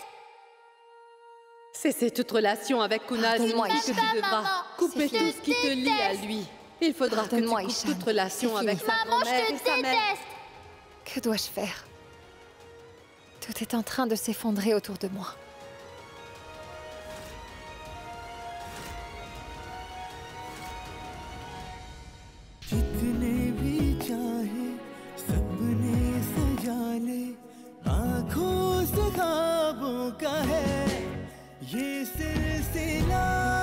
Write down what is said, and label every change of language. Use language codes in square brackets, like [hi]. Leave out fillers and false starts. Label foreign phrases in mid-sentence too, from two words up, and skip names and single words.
[fr] Cesser toute relation avec Kunal Pardonne-moi, signifie que Ishan. tu devras Maman, couper c'est tout fini. ce qui te lie à lui. Il faudra que tu Pardonne-moi, coupes Ishan. toute relation C'est avec fini. sa Maman, je grand-mère te et sa mère. déteste. Que dois-je faire? Tout est en train de s'effondrer autour de moi. [hi] जितने भी चाहे सपने सजा ले आँखों से का है ये सिलसिला